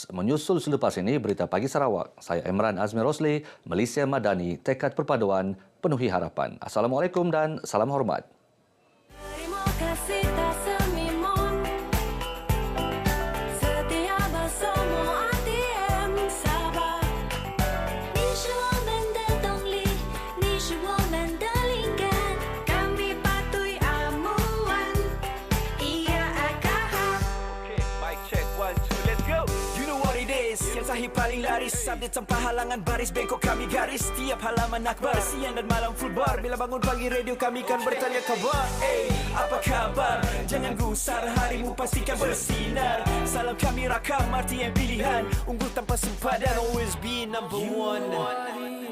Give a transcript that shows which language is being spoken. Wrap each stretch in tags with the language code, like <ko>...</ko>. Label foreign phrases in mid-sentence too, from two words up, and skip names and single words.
<ms>Menyusul selepas ini Berita Pagi Sarawak. Saya Imran Azmi Rosli, Malaysia Madani, tekad perpaduan, penuhi harapan. Assalamualaikum dan salam hormat. Terima kasih tak semimon. Setia bersama RTM Sabah.</ms> <zh>你是我们的动力，你是我们的灵感。</zh> <ms>Kami patuhi amuan. Ia akan</ms> <en>Okay, mic check 1 2 let's go. You know what it is.</en> <ms>Yang sahih paling laris. Update tanpa halangan baris. Bengkok kami garis. Setiap halaman akbar. Siang dan malam full bar. Bila bangun pagi radio kami kan bertanya kabar. Hey, apa kabar? Jangan gusar, harimu pastikan bersinar. Salam kami rakam RTM pilihan. Unggul tanpa sempadan.</ms> <en>Always be number one.</en>